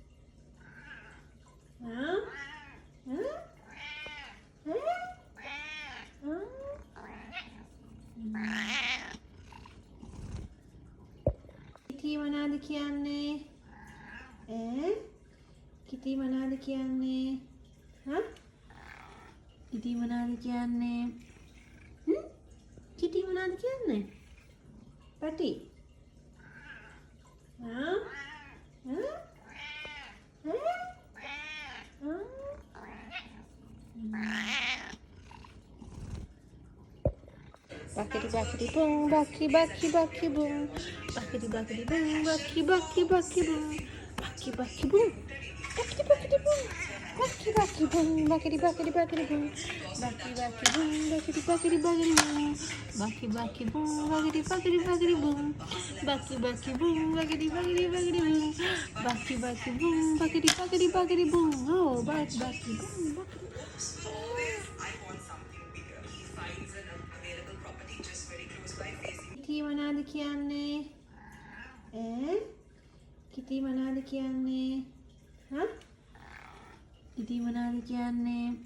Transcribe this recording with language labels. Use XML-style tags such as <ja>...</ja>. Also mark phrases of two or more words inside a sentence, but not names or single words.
<si>කිටි මොනවද කියන්නේ? කිටි මොනවද කියන්නේ? කිටි මොනවද කියන්නේ? කිටි මොනවද කියන්නේ? පටි.</si> <en>Buckety buckety boom, bucky bucky bucky boom, buckety buckety boom, bucky bucky bucky boom, bucky bucky boom, buckety buckety boom, bucky bucky boom, buckety buckety buckety boom, bucky bucky boom, buckety buckety buckety boom, bucky bucky boom, buckety buckety buckety boom, bucky bucky boom, buckety buckety buckety boom, bucky bucky boom, buckety buckety buckety boom, oh bucky bucky boom, buckety.</en> <si>කිටි මොනවද කියන්නේ? කිටි මොනවද කියන්නේ? කිටි මොනවද කියන්නේ?</si>